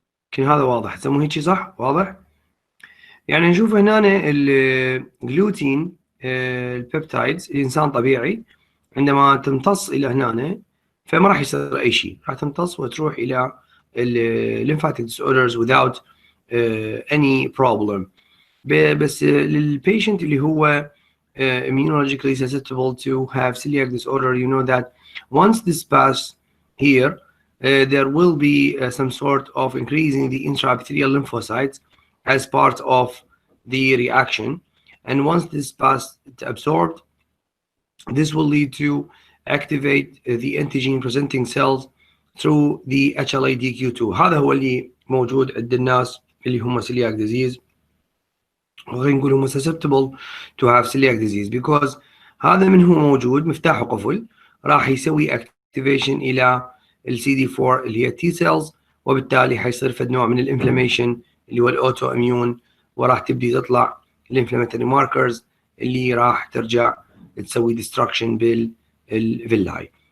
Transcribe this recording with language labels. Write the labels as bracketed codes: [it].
[ar] كان هذا واضح؟ تسموه هيك صح؟ واضح؟ يعني نشوف هنا الجلوتين البيبتايدز الإنسان طبيعي عندما تمتص إلى هنا فما راح يصير أي شيء، راح تمتص وتروح إلى [en] lymphatic disorders without any problem. [ar] بس للبيشنت اللي هو [en] immunologically susceptible to have celiac disorder, you know that once this pass here, there will be some sort of increasing the intraepithelial lymphocytes as part of the reaction, and once this pass absorbed, this will lead to activate the antigen presenting cells through the HLA-DQ2. [ar] هذا هو اللي موجود عند الناس اللي هم celiac disease، غير نقول هم [en] susceptible to have celiac disease because [ar] هذا من هو موجود مفتاح وقفل راح يسوي activation إلى ال CD4 اللي هي T cells، وبالتالي حيصير فد نوع من الانفلاميشن اللي هو الاوتو اميون، وراح تبدي تطلع الانفلاماتوري ماركرز اللي راح ترجع تسوي ديستركشن بالفيلاي.